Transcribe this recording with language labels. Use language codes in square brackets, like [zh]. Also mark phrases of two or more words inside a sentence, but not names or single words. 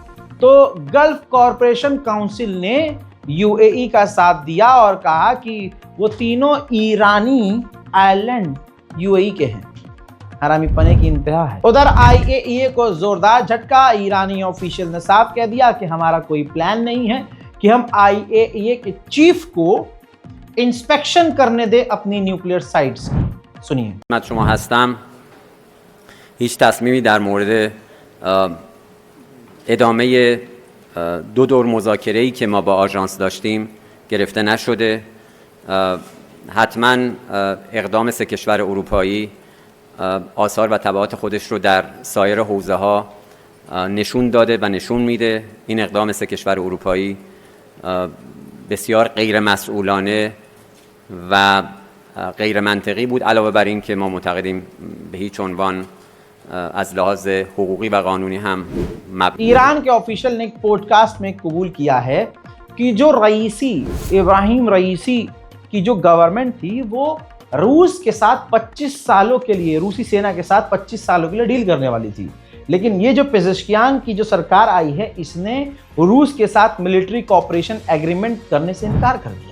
[hi] तो गल्फ कॉरपोरेशन काउंसिल ने यूएई का साथ दिया और कहा कि वो तीनों ईरानी आइलैंड यूएई के हैं। हरामीपने की इंतहा है। उधर आईएईए को जोरदार झटका। ईरानी ऑफिशियल ने साफ कह दिया कि हमारा कोई प्लान नहीं है कि हम आईएईए के चीफ को इंस्पेक्शन करने दे अपनी [en] nuclear sites [hi] की। सुनिए। [fa] خدمت شما هستم. هیچ تصمیمی در مورد ادامه دو دور مذاکره‌ای که ما با آژانس داشتیم گرفته نشده. حتما اقدام سه کشور اروپایی آثار و تبعات خودش رو در سایر حوزه‌ها نشون داده و نشون میده. این اقدام سه کشور اروپایی بسیار غیر مسئولانه و غیر منطقی بود، علاوه بر این که ما معتقدیم به هیچ عنوان از لحاظ حقوقی و قانونی هم [hi] ईरान के ऑफिशियल ने एक पॉडकास्ट में कबूल किया है कि जो इब्राहिम रईसी की जो गवर्नमेंट थी वो रूस के साथ 25 सालों के लिए, रूसी सेना के साथ 25 सालों के लिए डील करने वाली थी। लेकिन ये जो पेजेश्कियान की जो सरकार आई है इसने रूस के साथ [en] military cooperation agreement [hi] करने से इनकार कर दिया।